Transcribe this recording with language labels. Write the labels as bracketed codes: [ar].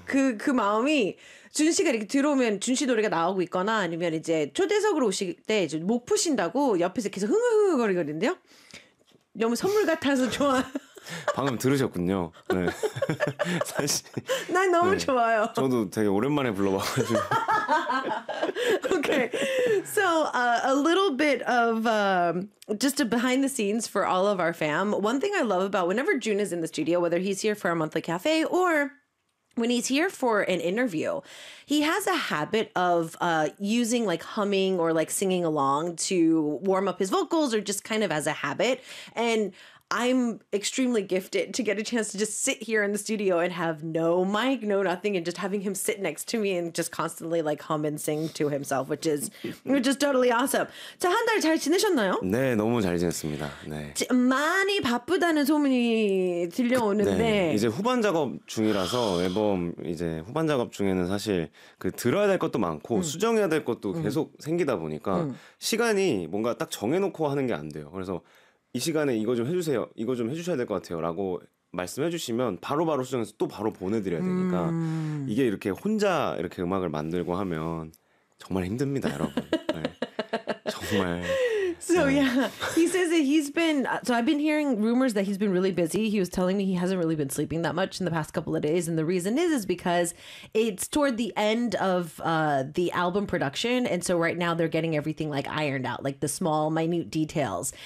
[ko] 그 마음이 준 씨가 이렇게 들어오면 준 씨 노래가 나오고 있거나 아니면 이제 초대석으로 오실 때 이제 목 푸신다고 옆에서 계속 흥얼흥얼거리거든요. 너무 선물 같아서 좋아. 방금 들으셨군요. 네. 사실. 난 너무 네. 좋아요. 저도 되게 오랜만에 불러봐가지고. [en] Okay. So, a little bit of just a behind the scenes for all of our fam. One thing I love about whenever June is in the studio, whether he's here for our monthly cafe or when he's here for an interview, he has a habit of using like humming or like singing along to warm up his vocals or just kind of as a habit. And I'm extremely gifted to get a chance to just sit here in the studio and have no mic, no nothing, and just having him sit next to me and just constantly like hum and sing to himself, which is totally awesome. [ko] 자, 한 달 잘 지내셨나요? 네, 너무 잘 지냈습니다. 네. 많이 바쁘다는 소문이 들려오는데 네, 이제 후반 작업 중이라서 앨범 이제 후반 작업 중에는 사실 그 들어야 될 것도 많고 수정해야 될 것도 계속 생기다 보니까 시간이 뭔가 딱 정해놓고 하는 게 안 돼요. 그래서 이 시간에 이거 좀 해주세요. 이거 좀 해주셔야 될 것 같아요. 라고 말씀해주시면 바로바로 수정해서 또 바로 보내드려야 되니까 이게 이렇게 혼자 이렇게 음악을 만들고 하면 정말 힘듭니다, 여러분. 네. 정말. [en] So yeah, he says that he's been, so I've been hearing rumors that he's been really busy. He was telling me he hasn't really been sleeping that much in the past couple of days. And the reason is because it's toward the end of the album production. And so right now they're getting everything like ironed out, like the small minute details.